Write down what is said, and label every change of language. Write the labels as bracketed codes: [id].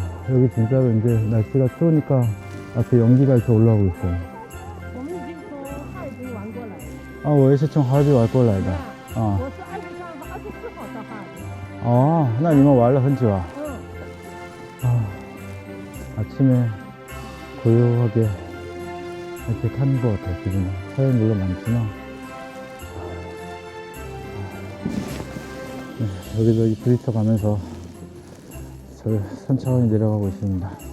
[ko] 여기 진짜로 이제 날씨가 추우니까 앞에 연기가 이렇게 올라오고 있어요. [zh] 我也是从哈尔滨玩过来的。我是24号到哈尔滨。那你们玩了很久啊？ [ko] 아침에 고요하게 이렇게 타는 것 같아요. 지금 사람이 물론 많지만 여기저기 부딪혀 가면서 천천히 내려가고 있습니다.